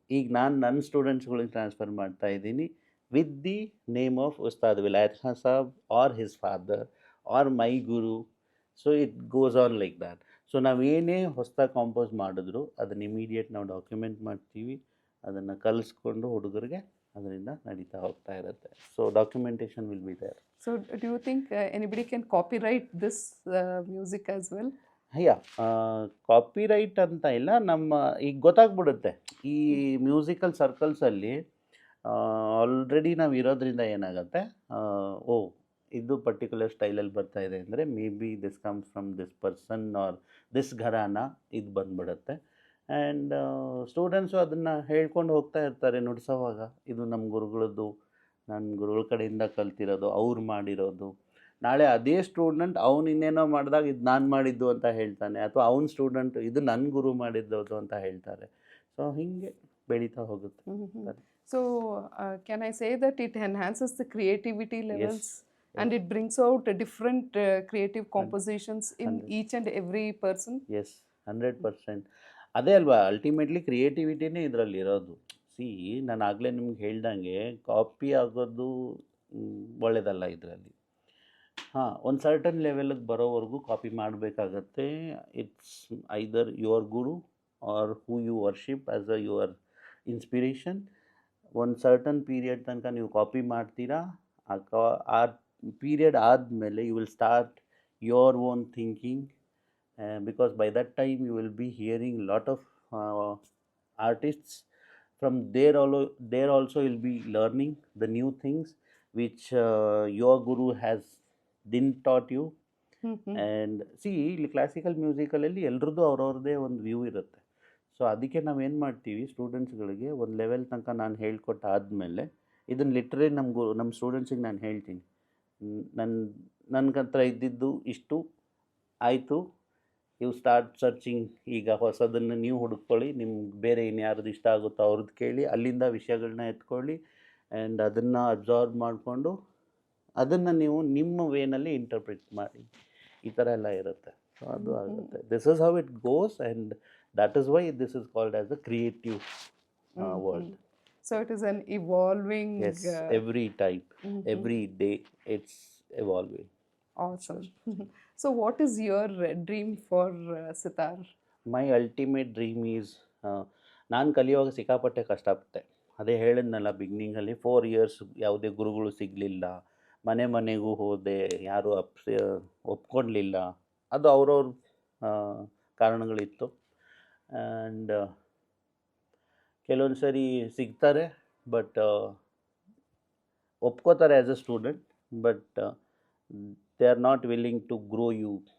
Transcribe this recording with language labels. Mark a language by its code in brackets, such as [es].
[kn] ಈಗ ನಾನು ನನ್ನ ಸ್ಟೂಡೆಂಟ್ಸ್ಗಳಿಗೆ ಟ್ರಾನ್ಸ್ಫರ್ ಮಾಡ್ತಾ ಇದ್ದೀನಿ [en] With the name of Ustad Vilayat Khan Sahab or his father or my guru. So it goes on like that. [kn] So ನಾವೇನೇ ಹೊಸ್ದಾಗಿ ಕಂಪೋಸ್ ಮಾಡಿದ್ರು ಅದನ್ನು ಇಮಿಡಿಯೇಟ್ ನಾವು ಡಾಕ್ಯುಮೆಂಟ್ ಮಾಡ್ತೀವಿ, ಅದನ್ನು ಕಲಿಸ್ಕೊಂಡು ಹುಡುಗರಿಗೆ ಅದರಿಂದ ನಡೀತಾ ಹೋಗ್ತಾ ಇರುತ್ತೆ. [en] So documentation will be there. So, do you think anybody can copyright this music as well? [kn] ಅಯ್ಯ, ಕಾಪಿರೈಟ್ ಅಂತ ಇಲ್ಲ, ನಮ್ಮ ಈಗ ಗೊತ್ತಾಗ್ಬಿಡುತ್ತೆ ಈ ಮ್ಯೂಸಿಕಲ್ ಸರ್ಕಲ್ಸಲ್ಲಿ ಆಲ್ರೆಡಿ ನಾವು ಇರೋದ್ರಿಂದ ಏನಾಗುತ್ತೆ, ಓ ಇದು ಪರ್ಟಿಕ್ಯುಲರ್ ಸ್ಟೈಲಲ್ಲಿ ಬರ್ತಾ ಇದೆ ಅಂದರೆ [en] may be this comes from this person or this gharana, [kn] ಇದು ಬಂದ್ಬಿಡುತ್ತೆ. ಆ್ಯಂಡ್ ಸ್ಟೂಡೆಂಟ್ಸು ಅದನ್ನು ಹೇಳ್ಕೊಂಡು ಹೋಗ್ತಾ ಇರ್ತಾರೆ ನುಡ್ಸೋವಾಗ, ಇದು ನಮ್ಮ ಗುರುಗಳದ್ದು, ನನ್ನ ಗುರುಗಳ ಕಡೆಯಿಂದ ಕಲ್ತಿರೋದು, ಅವ್ರು ಮಾಡಿರೋದು. ನಾಳೆ ಅದೇ ಸ್ಟೂಡೆಂಟ್ ಅವ್ನು ಇನ್ನೇನೋ ಮಾಡಿದಾಗ ಇದು ನಾನು ಮಾಡಿದ್ದು ಅಂತ ಹೇಳ್ತಾನೆ, ಅಥವಾ ಅವ್ನ ಸ್ಟೂಡೆಂಟ್ ಇದು ನನ್ನ ಗುರು ಮಾಡಿದ್ದೋದು ಅಂತ ಹೇಳ್ತಾರೆ. ಸೊ ಹೀಗೆ ಬೆಳೀತಾ ಹೋಗುತ್ತೆ. [en] So, can I say that it enhances the creativity levels and it brings out different creative compositions in each and every person? Yes, 100%. [kn] ಅದೇ ಅಲ್ವಾ ಅಲ್ಟಿಮೇಟ್ಲಿ ಕ್ರಿಯೇಟಿವಿಟಿನೇ ಇದರಲ್ಲಿ ಇರೋದು. ಸಿ, ನಾನು ಆಗಲೇ ನಿಮ್ಗೆ ಹೇಳ್ದಂಗೆ ಕಾಪಿ ಆಗೋದು ಒಳ್ಳೆಯದಲ್ಲ ಇದರಲ್ಲಿ. ಹಾಂ, ಒಂದು ಸರ್ಟನ್ ಲೆವೆಲಿಗೆ ಬರೋವರೆಗೂ ಕಾಪಿ ಮಾಡಬೇಕಾಗತ್ತೆ. [en] It's either your guru or who you worship as a your inspiration. [kn] ಒಂದು ಸರ್ಟನ್ ಪೀರಿಯಡ್ ತನಕ ನೀವು ಕಾಪಿ ಮಾಡ್ತೀರಾ, ಆ ಪೀರಿಯಡ್ ಆದಮೇಲೆ [en] You will start your own thinking, because by that time you will be hearing lot of artists. From there also you'll be learning the new things which your guru has didn't taught you. [kn] And C, ಇಲ್ಲಿ classical ಮ್ಯೂಸಿಕಲಲ್ಲಿ ಎಲ್ರದ್ದು ಅವ್ರವ್ರದ್ದೇ ಒಂದು view ಇರುತ್ತೆ. So ಅದಕ್ಕೆ ನಾವೇನು ಮಾಡ್ತೀವಿ, ಸ್ಟೂಡೆಂಟ್ಸ್ಗಳಿಗೆ ಒಂದು level ತನಕ ನಾನು ಹೇಳ್ಕೊಟ್ಟು ಆದಮೇಲೆ ಇದನ್ನು ಲಿಟ್ರಲಿ ನಮ್ಮ ಸ್ಟೂಡೆಂಟ್ಸಿಗೆ ನಾನು ಹೇಳ್ತೀನಿ, ನನ್ನ ಹತ್ರ ಇದ್ದಿದ್ದು ಇಷ್ಟು ಆಯಿತು, [en] You start searching. [kn] ಈಗ ಹೊಸದನ್ನು ನೀವು ಹುಡುಕೊಳ್ಳಿ, ನಿಮ್ಗೆ ಬೇರೆ ಇನ್ಯಾರ್ದು ಇಷ್ಟ ಆಗುತ್ತೋ ಅವ್ರದ್ದು ಕೇಳಿ, ಅಲ್ಲಿಂದ ವಿಷಯಗಳನ್ನ ಎತ್ಕೊಳ್ಳಿ, ಆ್ಯಂಡ್ ಅದನ್ನು ಅಬ್ಸಾರ್ಬ್ ಮಾಡಿಕೊಂಡು ಅದನ್ನು ನೀವು ನಿಮ್ಮ ವೇನಲ್ಲಿ ಇಂಟರ್ಪ್ರಿಟ್ ಮಾಡಿ. ಈ ಥರ ಎಲ್ಲ ಇರುತ್ತೆ. ಸೊ ಅದು ಆಗುತ್ತೆ. [en] This is how it goes, and that is why this is called as a creative world. So it is an evolving. Yes, every time, every day it's evolving. Awesome. So what is your dream for sitar? My ultimate dream is, [kn] ನಾನು ಕಲಿಯುವಾಗ ಸಿಕ್ಕಾಪಟ್ಟೆ ಕಷ್ಟಪಟ್ಟೆ. ಅದೇ ಹೇಳಿದ್ನಲ್ಲ ಬಿಗ್ನಿಂಗಲ್ಲಿ, 4 years ಯಾವುದೇ ಗುರುಗಳು ಸಿಗಲಿಲ್ಲ, ಮನೆಗೂ ಹೋದೆ, ಯಾರೂ ಒಪ್ಕೊಳ್ಲಿಲ್ಲ. ಅದು ಅವ್ರವ್ರ ಕಾರಣಗಳಿತ್ತು. ಆ್ಯಂಡ್ ಕೆಲವೊಂದು ಸರಿ ಸಿಗ್ತಾರೆ, but ಒಪ್ಕೋತಾರೆ as a student, [en] But they are not willing to grow you.